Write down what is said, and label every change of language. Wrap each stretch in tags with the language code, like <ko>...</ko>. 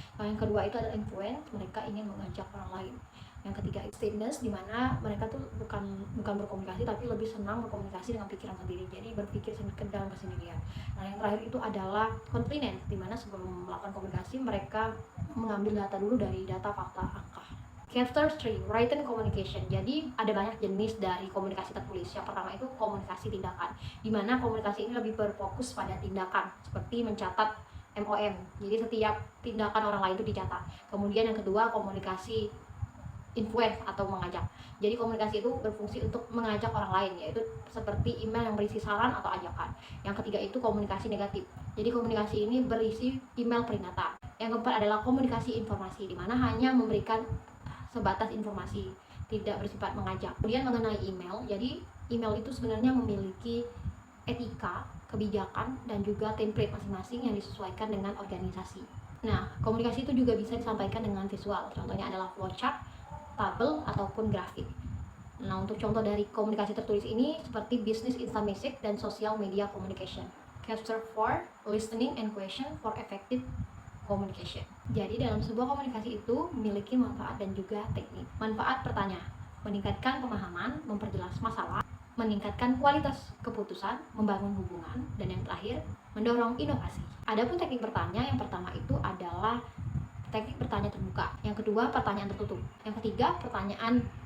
<id>Nah, yang kedua itu adalah influence, mereka ingin mengajak orang lain. Yang ketiga itu stillness, di mana mereka tuh bukan berkomunikasi tapi lebih senang berkomunikasi dengan pikiran sendiri, jadi berpikir ke dalam kesendirian. Nah, yang terakhir itu adalah confident, di mana sebelum melakukan komunikasi mereka mengambil data dulu dari data fakta angka.</id> <en>Chapter 3, written communication.</en> <id>Jadi ada banyak jenis dari komunikasi tertulis. Yang pertama itu komunikasi tindakan, di mana komunikasi ini lebih berfokus pada tindakan seperti mencatat MOM. Jadi setiap tindakan orang lain itu dicatat. Kemudian yang kedua komunikasi influence atau mengajak. Jadi komunikasi itu berfungsi untuk mengajak orang lain, yaitu seperti email yang berisi saran atau ajakan. Yang ketiga itu komunikasi negatif. Jadi komunikasi ini berisi email peringatan. Yang keempat adalah komunikasi informasi, di mana hanya memberikan sebatas informasi, tidak bersifat mengajak. Kemudian mengenai email, jadi email itu sebenarnya memiliki etika, kebijakan, dan juga template masing-masing yang disesuaikan dengan organisasi. Nah, komunikasi itu juga bisa disampaikan dengan visual. Contohnya adalah flowchart, tabel, ataupun grafik. Nah, untuk contoh dari komunikasi tertulis ini seperti business instant message dan social media communication.</id> <en>Chapter 4, listening and question for effective communication.</en> <id>Jadi dalam sebuah komunikasi itu memiliki manfaat dan juga teknik. Manfaat pertama, meningkatkan pemahaman, memperjelas masalah, meningkatkan kualitas keputusan, membangun hubungan, dan yang terakhir mendorong inovasi. Adapun teknik bertanya, yang pertama itu adalah teknik bertanya terbuka, yang kedua pertanyaan tertutup, yang ketiga pertanyaan</id>